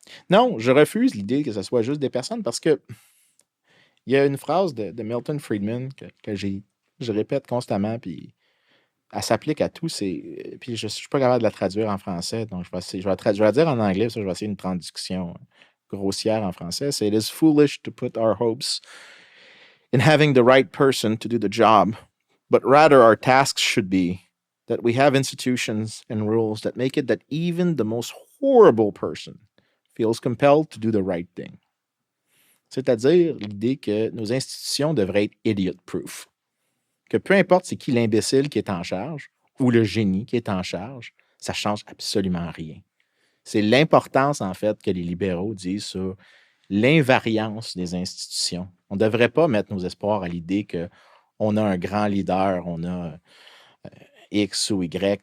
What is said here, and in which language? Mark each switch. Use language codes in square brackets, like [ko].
[fr] Non, je refuse l'idée que ce soit juste des personnes parce que il y a une phrase de Milton Friedman que je répète constamment, puis elle s'applique à tout. Puis je ne suis pas capable de la traduire en français, donc je vais la dire en anglais, ça, je vais essayer une traduction grossière en français. C'est [en] « It is foolish to put our hopes in having the right person to do the job, but rather our tasks should be that we have institutions and rules that make it that even the most horrible person feels compelled to do the right thing. » [fr] C'est-à-dire l'idée que nos institutions devraient être idiot-proof. Que peu importe c'est qui l'imbécile qui est en charge ou le génie qui est en charge, ça ne change absolument rien. C'est l'importance, en fait, que les libéraux disent sur l'invariance des institutions. On ne devrait pas mettre nos espoirs à l'idée qu'on a un grand leader, on a X ou Y.